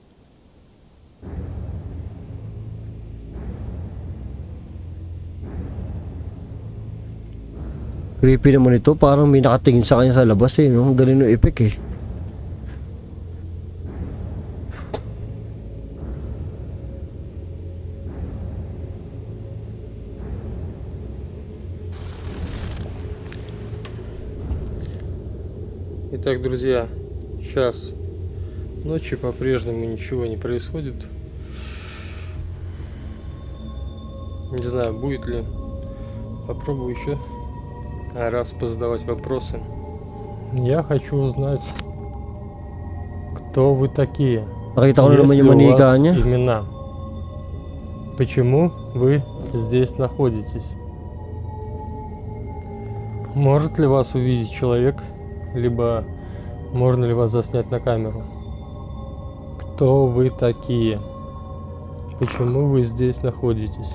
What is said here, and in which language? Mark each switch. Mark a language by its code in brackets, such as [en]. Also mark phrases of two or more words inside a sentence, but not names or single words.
[tl] Creepy naman ito. Parang may nakatingin sa kanya sa labas eh. No? Ang galing ng effect eh. [ru] Итак, друзья, час ночи, по-прежнему ничего не происходит. Не знаю, будет ли. Попробую еще раз позадавать вопросы. Я хочу узнать, кто вы такие. [tl] Nakita ko na naman yung manika niya. [ru] Имена. Почему вы здесь находитесь? Может ли вас увидеть человек, либо можно ли вас заснять на камеру? Кто вы такие? Почему вы здесь находитесь?